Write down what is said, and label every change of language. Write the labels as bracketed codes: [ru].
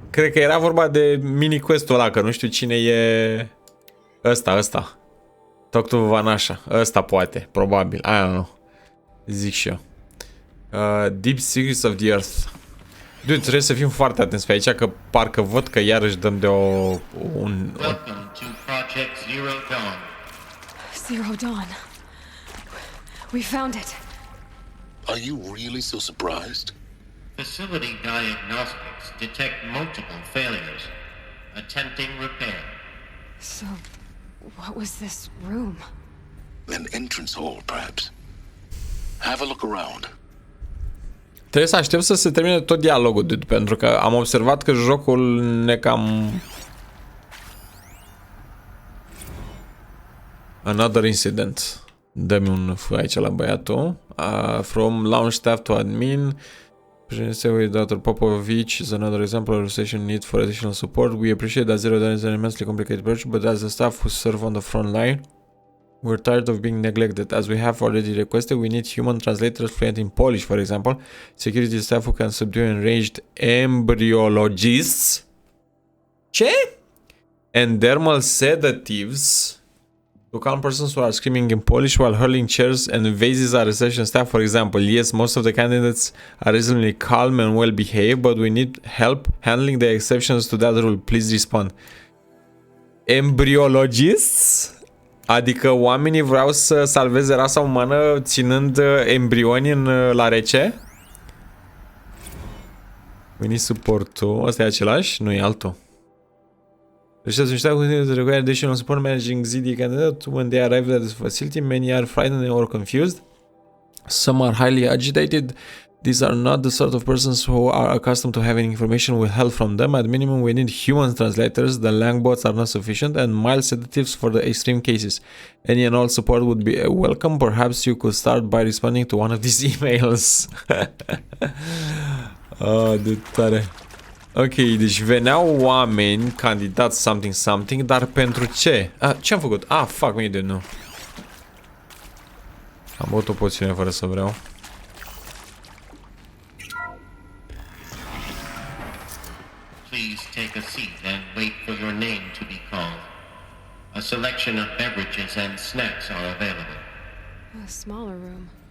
[ro] Cred că era vorba de mini-quest-ul ăla, că nu știu cine e... Ăsta. [en] Talk to Vanasha. [ro] Ăsta poate, probabil. [en] I don't know. [ro] Zic și eu. [en] Deep Secrets of the Earth. [ro] Dude, trebuie să fim foarte atenți pe aici, că parcă văd că iarăși dăm de [en] Welcome to Project Zero Dawn. Zero Dawn. We found it. Are you really so surprised? Facility diagnostics detect multiple failures. Attempting repair. So, what was this room? An entrance hall, perhaps. Have a look around. [ro] Trebuie să aștept să se termine tot dialogul, dude, pentru că am observat că jocul ne cam... [en] Another incident. [ro] Dă-mi un F aici la băiatul. [en] From launch staff to admin. With Dr. Popovich is another example of session need for additional support. We appreciate that Zero Dawn is an immensely complicated project, but as the staff who serve on the front line, we're tired of being neglected. As we have already requested, we need human translators fluent in Polish, for example, security staff who can subdue enraged embryologists, and dermal sedatives to calm persons who are screaming in Polish while hurling chairs and vases at reception staff, for example. Yes, most of the candidates are reasonably calm and well behaved, but we need help handling the exceptions to that rule. Please respond. Embryologists? [ro] Adică oamenii vreau să salveze rasa umană ținând embrioni la rece? Veni suportul. Ăsta e același? Nu e altul. Deci să știu cum [en] to require additional support managing ZD candidate when they arrive at this facility. Many are frightened or confused. Some are highly agitated. These are not the sort of persons who are accustomed to having information withheld from them. At minimum, we need human translators. The langbots are not sufficient, and mild sedatives for the extreme cases. Any and all support would be welcome. Perhaps you could start by responding to one of these emails. [ro] Oh, de tare. Ok, deci veneau oameni, candidați something, dar pentru ce? Ce am făcut? [en] Fuck me, dude, [ro] nu. Am băut o poțiune fără să vreau. [en] Please take a seat and wait for your name to be called. A selection of beverages and snacks are available. A smaller room.